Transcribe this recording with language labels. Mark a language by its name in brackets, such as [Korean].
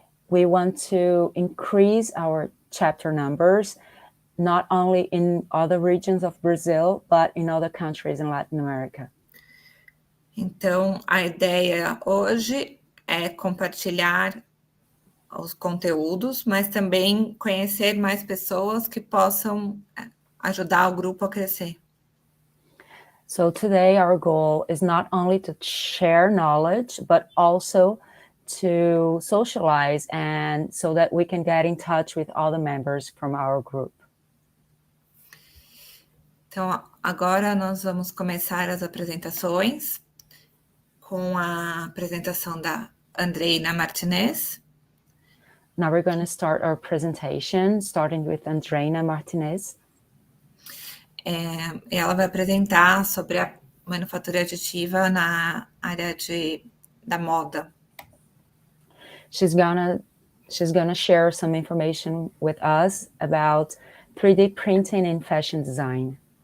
[English] We want to increase our chapter numbers, not only in other regions of Brazil, but in other countries in Latin America. [Portuguese] Então, a ideia hoje é compartilhar os conteúdos, mas também conhecer mais pessoas que possam ajudar o grupo a crescer. [English] So today our goal is not only to share knowledge, but also to socialize and so that we can get in touch with all the members from our group. [Portuguese] Então, agora nós vamos começar as apresentações com a apresentação da Andreina Martinez. [English] Now we're going to start our presentation, starting with Andreina Martinez. [Portuguese] Ela vai apresentar sobre a manufatura aditiva na área da moda. [English] She's gonna share some information with us about 3D printing and fashion design.